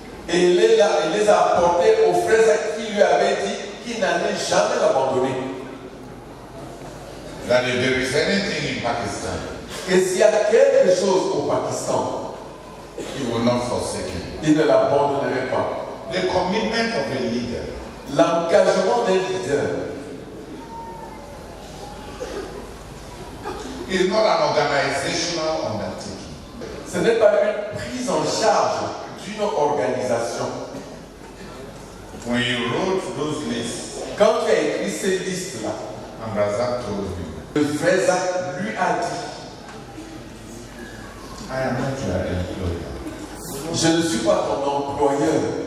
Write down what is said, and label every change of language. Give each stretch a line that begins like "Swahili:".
French: Et il les a apportés aux frères qui lui avaient dit qu'il n'allait jamais l'abandonner.
English: That if there is anything in Pakistan,
French: Et s'il y a quelque chose au Pakistan,
English: he will not forsake him.
French: il ne l'abandonnerait pas.
English: The commitment of a leader
French: L'engagement d'un leader
English: is not an organizational undertaking.
French: ce n'est pas une prise en charge d'une organisation.
English: When you wrote those lists,
French: Quand tu as écrit ces listes-là,
English: and Razak told me,
French: le frère Zach lui a dit,
English: I am not your employer.
French: je ne suis pas ton employeur.